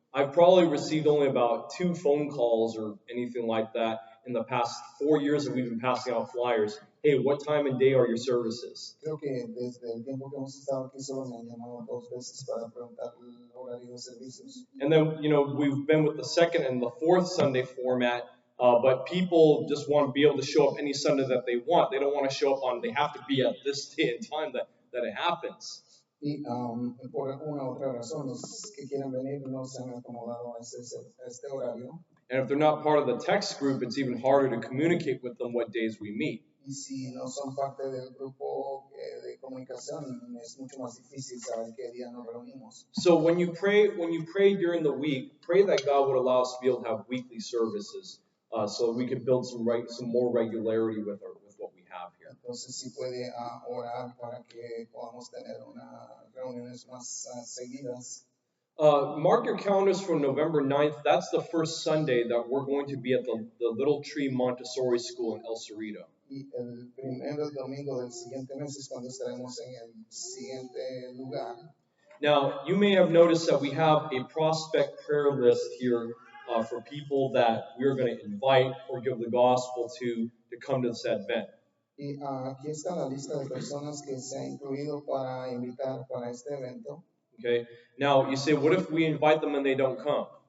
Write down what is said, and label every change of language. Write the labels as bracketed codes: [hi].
[en] I've probably received only about 2 phone calls or anything like that in the past 4 years that we've been passing out flyers. Hey, what time and day are your services? [es] Creo que desde el tiempo que hemos estado aquí solo me han llamado 2 veces para preguntar el horario de servicios. [en] And then, you know, we've been with the second and the fourth Sunday format But people just want to be able to show up any Sunday that they want. They don't want to show up on, they have to be at this day and time that it happens. [es] Y por una u otra razón, los que quieren venir no se han acomodado a este horario. [en] And if they're not part of the text group, it's even harder to communicate with them what days we meet. [es] Y si no son parte del grupo de comunicación, es mucho más difícil saber qué día nos reunimos. [en] So when you pray during the week, pray that God would allow us to be able to have weekly services, so we could build some more regularity with what we have here. [es] Entonces, si puede orar para que podamos tener unas reuniones más seguidas. [en] Mark your calendars for November 9th. That's the first Sunday that we're going to be at the Little Tree Montessori School in El Cerrito. [es] Y el primer domingo del siguiente mes es cuando estaremos en el siguiente lugar. [en] Now, you may have noticed that we have a prospect prayer list here for people that we're going to invite or give the gospel to come to this event. [es] Y aquí está la lista de personas que se ha incluido para invitar para este evento. [en] Okay. Now, you say, what if we invite them and they don't come?